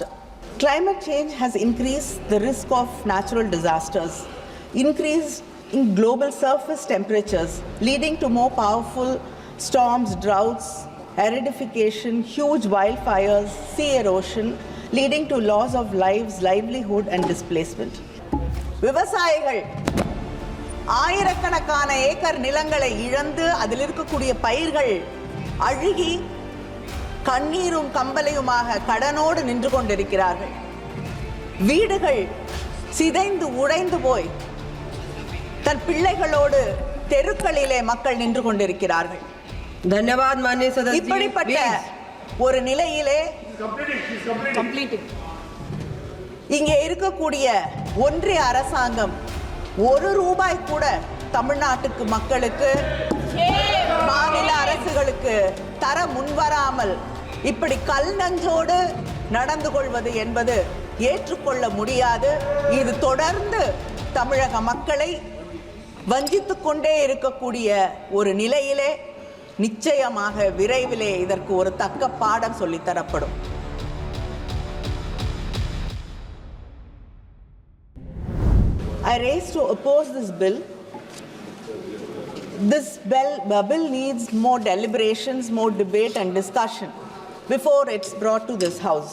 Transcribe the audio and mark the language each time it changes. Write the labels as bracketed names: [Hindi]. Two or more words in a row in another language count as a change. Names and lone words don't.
[English] Climate change has increased the risk of natural disasters, increase in global surface temperatures, leading to more powerful storms, droughts, acidification, huge wildfires, sea erosion, leading to loss of lives, livelihood and displacement. [Tamil] விவசாயிகள் ஆயிரக்கணக்கான ஏக்கர் நிலங்களை இழந்து அதில் இருக்கக்கூடிய பயிர்கள் அழுகி கண்ணீரும் கம்பலையுமாக கடனோடு நின்று கொண்டிருக்கிறார்கள். வீடுகள் சிதைந்து உடைந்து போய் தன் பிள்ளைகளோடு தெருக்களிலே மக்கள் நின்று கொண்டிருக்கிறார்கள். [Hindi] धन्यवाद माननीय सदस्य। [Tamil] இப்படிப்பட்ட ஒரு நிலையிலே இங்கே இருக்கக்கூடிய ஒன்றிய அரசாங்கம் ₹1 கூட தமிழ்நாட்டுக்கு மக்களுக்கு மாநில அரசுகளுக்கு தர முன்வராமல் இப்படி கல் நஞ்சோடு நடந்து கொள்வது என்பது ஏற்றுக்கொள்ள முடியாது. இது தொடர்ந்து தமிழக மக்களை வஞ்சித்துக் கொண்டே இருக்கக்கூடிய ஒரு நிலையிலே நிச்சயமாக விரைவிலே இதற்கு ஒரு தக்க பாடம் சொல்லித் தரப்படும். [English] I raised to oppose this bill. This bill needs more deliberations, more debate and discussion before it's brought to this house.